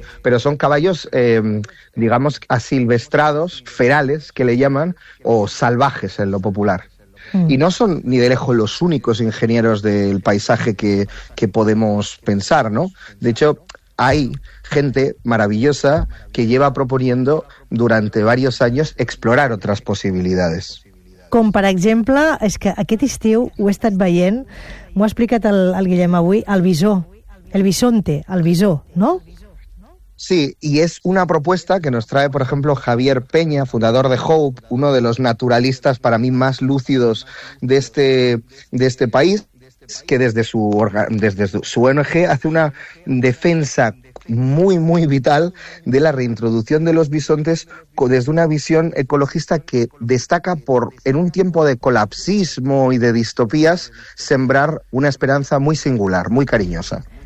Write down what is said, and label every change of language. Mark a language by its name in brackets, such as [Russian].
[Spanish] Pero son caballos, digamos, asilvestrados, ferales, que le llaman, o salvajes en lo popular. Y no son ni de lejos los únicos ingenieros del paisaje que podemos pensar, ¿no? De hecho, hay gente maravillosa que lleva proponiendo durante varios años explorar otras posibilidades. [Catalan] Com per exemple, és que aquest estiu ho he estat veient, m'ho ha explicat el Guillem avui, el visó, el bisonte, el visó, no? [Spanish] Sí, y es una propuesta que nos trae, por ejemplo, Javier Peña, fundador de HOPE, uno de los naturalistas para mí más lúcidos de este país, que desde su ONG hace una defensa muy, muy vital de la reintroducción de los bisontes desde una visión ecologista que destaca por, en un tiempo de colapsismo y de distopías, sembrar una esperanza muy singular, muy cariñosa.